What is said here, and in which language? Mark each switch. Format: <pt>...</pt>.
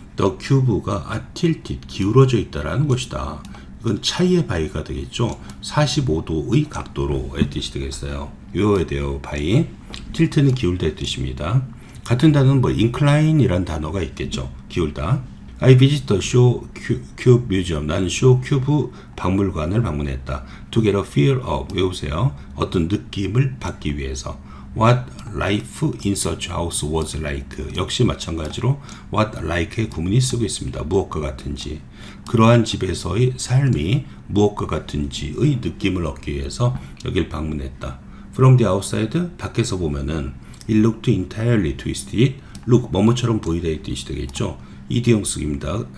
<ko>the cube가 tilted, 기울어져 있다라는 것이다. 이건 차이의 바이가 되겠죠. 45도의 각도로의 뜻이 되겠어요. 외워야 돼요. 바이. tilt는 기울다의 뜻입니다. 같은 단어는 뭐 incline이란 단어가 있겠죠. 기울다.</ko> <en>I visit the show cube museum.</en> <ko>나는 쇼 큐브 박물관을 방문했다.</ko> <en>To get a feel of. 외우세요.</en> <ko>어떤 느낌을 받기 위해서.</ko> <en>What life in such house was like.</en> <ko>역시 마찬가지로 what like의 구문이 쓰고 있습니다. 무엇과 같은지. 그러한 집에서의 삶이 무엇과 같은지의 느낌을 얻기 위해서 여길 방문했다.</ko> <en>From the outside,</en> <ko>밖에서 보면은</ko> <en>it looked entirely twisted.</en> <ko>look, 뭐뭐처럼 보이다 이 뜻이 되겠죠. 이디형 쓰기입니다.</ko>